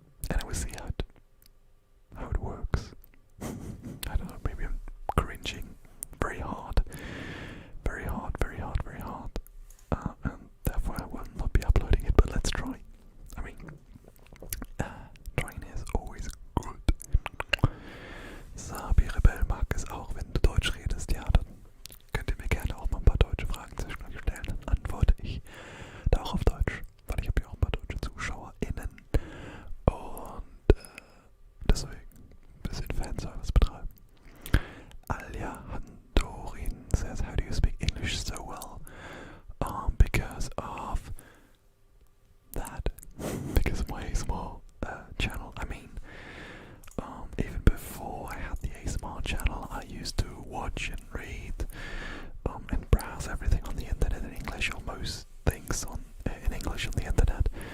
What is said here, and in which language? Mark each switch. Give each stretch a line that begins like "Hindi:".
English: And I will see how it works. I don't know. Maybe I'm cringing very hard, very hard, very hard, very hard. And therefore I will not be uploading it, but let's try. I mean, trying is always good.
German: Sabi Rebell mag es auch, wenn du Deutsch redest. Ja, dann könnt ihr mir gerne auch mal ein paar deutsche Fragen zwischendurch stellen. Dann antworte ich da auch auf Deutsch, weil ich habe ja auch ein paar deutsche ZuschauerInnen. Und deswegen ein bisschen Fanservice betreiben.
English: Alia Handorin says, how do you speak English so well? Because of that. Because of my ASMR channel. I mean, even before I had the ASMR channel, I used to watch and read and browse everything on the internet in English, or most things in English on the internet.